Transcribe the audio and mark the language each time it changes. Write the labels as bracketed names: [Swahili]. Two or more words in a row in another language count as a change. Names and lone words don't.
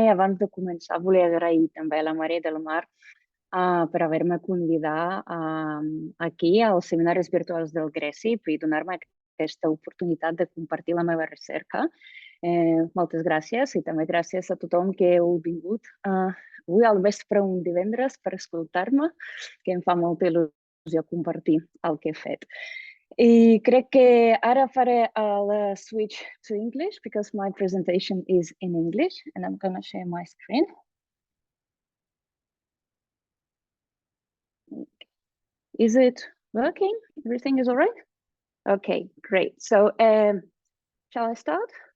[Catalan] I abans de començar, volia agrair també a la Maria del Mar per haver-me convidat aquí als seminaris virtuals del GRESIB i donar-me aquesta oportunitat de compartir la meva recerca. Moltes gràcies i també gràcies a tothom que heu vingut avui al vespre un divendres per escoltar-me, que em fa molta il·lusió compartir el que he fet. I crec que ara faré el [English] switch to English because my presentation is in English and I'm going to share my screen. Is it working? Everything is all right? Okay, great. So shall I start?